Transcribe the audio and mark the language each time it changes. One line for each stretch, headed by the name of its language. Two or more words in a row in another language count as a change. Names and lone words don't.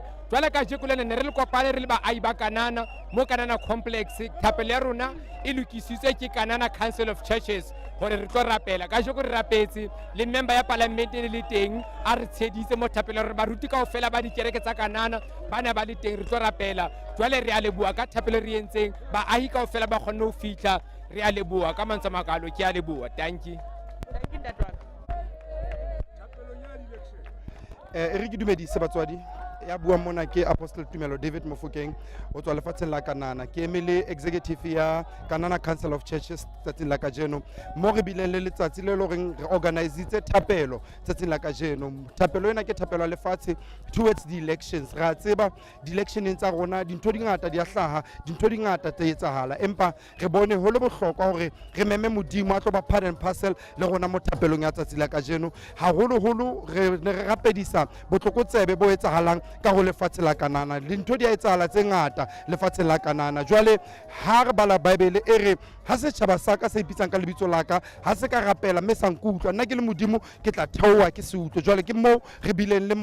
Southern Sotho: jwale ka jekolene ne re le kopane re le baahi ba Kanana mo Kanana complex thapelo ya rona e lokisitswe ke Kanana Council of Churches hore re tlo rapela ka jeko re rapetse le member ya parliament e le teng a re tsheditse mo thapelo re baruti kaofela ba dikereke tsa Kanana bana ba le teng re tlo rapela jwale re a leboha ka thapelo re entseng baahi kaofela ba kgonne ho fihla re a leboha ka mantswe makalo ke a leboha
English: thank you
Southern Sotho: re ke dumedise batswadi ya bua mona ke Apostle Tumelo David Mofokeng o tswa lefatsheng la Kanana ke emele executive ya Kanana Council of Churches tsatsing la kajeno mo re bileng le letsatsi le loreng re organizitse thapelo tsatsing la kajeno thapelo ena ke thapelo ya lefatshe
English: towards the elections
Southern Sotho: ra tseba di electioneng tsa rona dintho di ngata di a hlaha dintho di ngata tse etsahala empa re bone ho le bohlokwa hore re meme modimo a tlo ba
English: part and parcel
Southern Sotho: le rona mo thapelong ya tsatsi la kajeno haholo re rapedisa botlokotsebe bo etsahalang ka go lefatshe la Kanana dintho di a etsahala tse ngata lefatshe la Kanana jwale ha re bala Bible e re ha setjhaba sa ka se ipitsang ka lebitso la ka ha se ka rapela mme sa nkutlwa nna ke le modimo ke tla theoha ke se utlwe jwale ke mo re bileng